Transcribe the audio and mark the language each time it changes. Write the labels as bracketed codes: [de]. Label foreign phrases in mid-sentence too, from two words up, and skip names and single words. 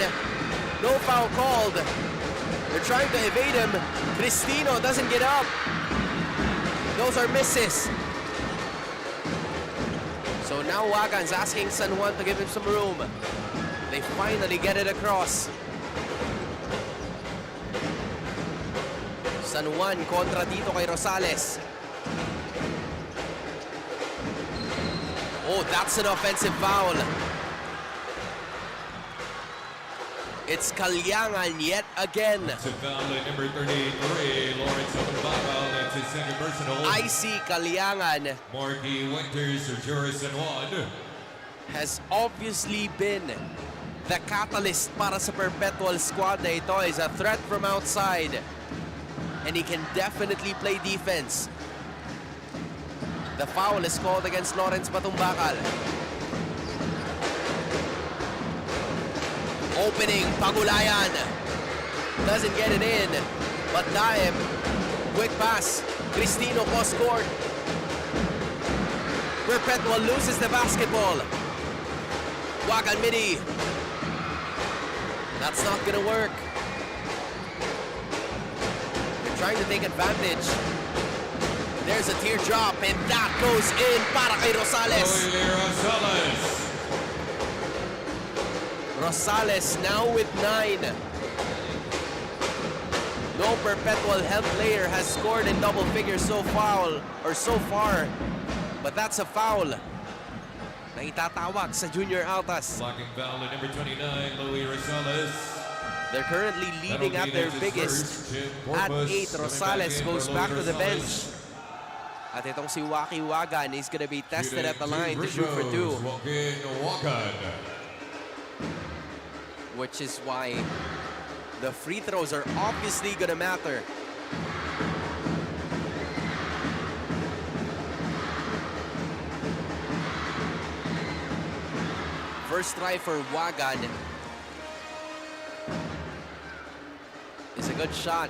[en] No foul called. They're trying to evade him. Cristino doesn't get up. Those are misses. So now Wagan's asking San Juan to give him some room. They finally get it across. [tl] San Juan kontra dito kay Rosales. [en] Oh, that's an offensive foul. It's Kaliangan yet again. It's a foul at number 33, Lawrence Patumbakal. That's his second personal. Icy Kaliangan Marky Winters or Joris San Juan has obviously been the catalyst [tl] para sa Perpetual squad na ito. [en] Is a threat from outside. And he can definitely play defense. The foul is called against Lawrence Batumbakal. Opening, Pagulayan. Doesn't get it in. But Daib, quick pass. Cristino cross-court. Perpetual loses the basketball. Wagan Midi. That's not gonna work. They're trying to take advantage. There's a teardrop, and that goes in [tl] para kay Rosales. [en] Rosales now with 9. No Perpetual health player has scored in double figures so far, but that's a foul [tl] na itatawag sa Junior Altas. [en] Blocking foul at number 29, Louis Rosales. They're currently leading at their biggest. At 8, Rosales goes back to the bench. [tl] At itong si Waki Wagan, [en] he's gonna be tested at the line to shoot for 2. Which is why the free throws are obviously gonna matter. First try for Wagan is a good shot.